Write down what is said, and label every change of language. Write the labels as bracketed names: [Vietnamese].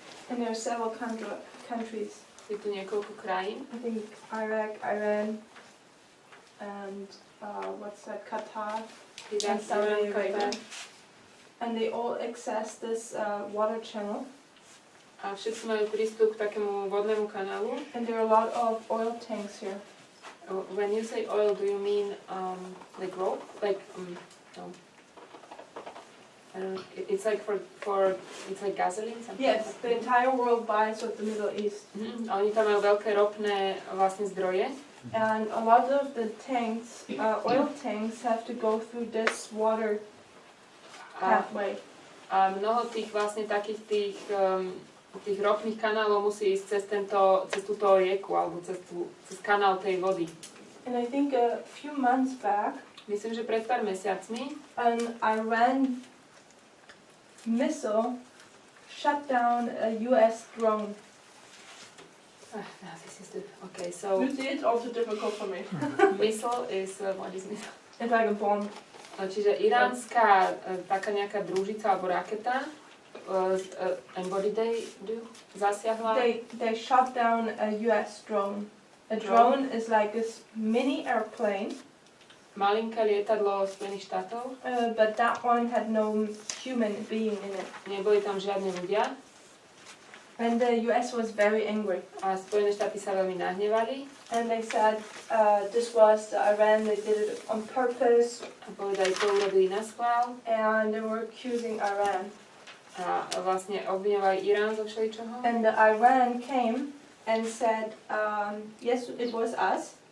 [English] And there are several countries. [Slovak] Je tu niekoľko krajín. [English] I think Iraq, Iran, and what's that, Qatar, and Saudi Arabia. And they all access this water channel. [Slovak] A všetci majú prístup k takému vodnému kanálu. [English] And there are a lot of oil tanks here. When you say oil, do you mean like rope? Like no. It's like it's like gasoline. Yes, the entire world buys with the Middle East. [Slovak] A oni tam majú veľké ropné vlastne zdroje. [English] And a lot of the tanks, oil tanks, have to go through this water pathway. [Slovak] A mnoho tých vlastne takých tých ropných kanálov musí ísť cez túto rieku alebo cez kanál tej vody. [English] And I think a few months back, [Slovak] myslím, že pred pár mesiacmi, [English] an Iran missile shut down a US drone. No, this is okay, so You see, it's also difficult for me. missile is what is missile? It's like a bomb. [Slovak] Čiže iránska taká nejaká družica alebo raketa, [English] and what did they do? [Slovak] Zasiahla? [English] They shot down a US drone. A drone is like this mini airplane. [Slovak] Malinké lietadlo Spojených štátov. [English] But that one had no human being in it. [Slovak] Neboli tam žiadni ľudia. [English] And the US was very angry. [Slovak] A Spojené štáty sa veľmi nahnevali. [English] And they said this was the Iran, they did it on purpose. [Slovak] A povedali, to urobili na schvál. [English] And they were accusing Iran. [Slovak] A vlastne obviňovali Irán zo všeličoho. [English] And the Iran came and said, yes, it was us.